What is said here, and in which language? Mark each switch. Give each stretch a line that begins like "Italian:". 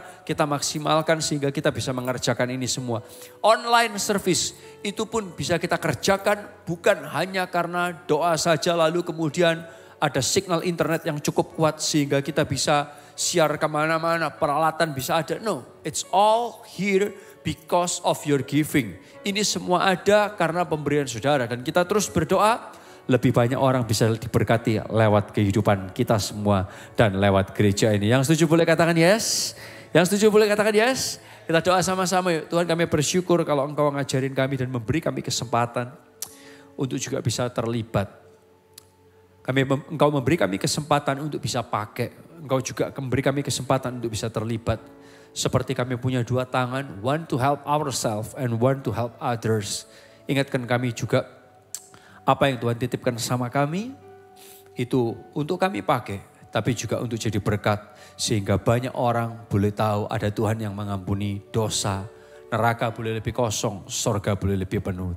Indonesian: Kita maksimalkan sehingga kita bisa mengerjakan ini semua. Online service itu pun bisa kita kerjakan bukan hanya karena doa saja lalu kemudian ada signal internet yang cukup kuat sehingga kita bisa siar kemana-mana, peralatan bisa ada.
English: No, it's all here because of your giving.
Indonesian: Ini semua ada karena pemberian saudara. Dan kita terus berdoa, lebih banyak orang bisa diberkati lewat kehidupan kita semua. Dan lewat gereja ini. Yang setuju boleh katakan yes? Yang setuju boleh katakan yes? Kita doa sama-sama yuk. Tuhan, kami bersyukur kalau Engkau ngajarin kami dan memberi kami kesempatan untuk juga bisa terlibat. Engkau memberi kami kesempatan untuk bisa pakai. Engkau juga memberi kami kesempatan untuk bisa terlibat. Seperti kami punya dua tangan,
English: one to help ourselves and one to help others.
Indonesian: Ingatkan kami juga apa yang Tuhan titipkan sama kami itu untuk kami pakai. Tapi juga untuk jadi berkat sehingga banyak orang boleh tahu ada Tuhan yang mengampuni dosa. Neraka boleh lebih kosong, sorga boleh lebih penuh.